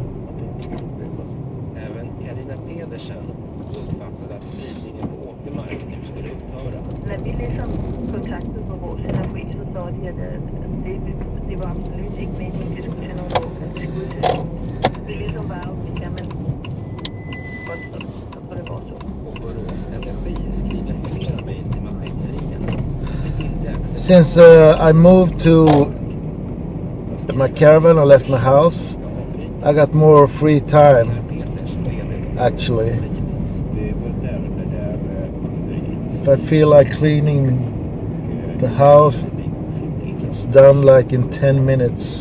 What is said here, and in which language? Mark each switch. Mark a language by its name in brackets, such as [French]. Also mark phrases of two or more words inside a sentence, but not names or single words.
[Swedish] Även Carina Pedersen uppfattade att spridningen på åkermark nu [Danish] När vi liksom kontaktede på vores energi, så sa de, at det var absolut ikke meningen, det skulle til nogle år, det skulle til. Vi ligesom bare, okay, men godt, så får det bare så. [English] Since I moved to my caravan, I left my house, I got more free time, actually. If I feel like cleaning the house, it's done like in 10 minutes.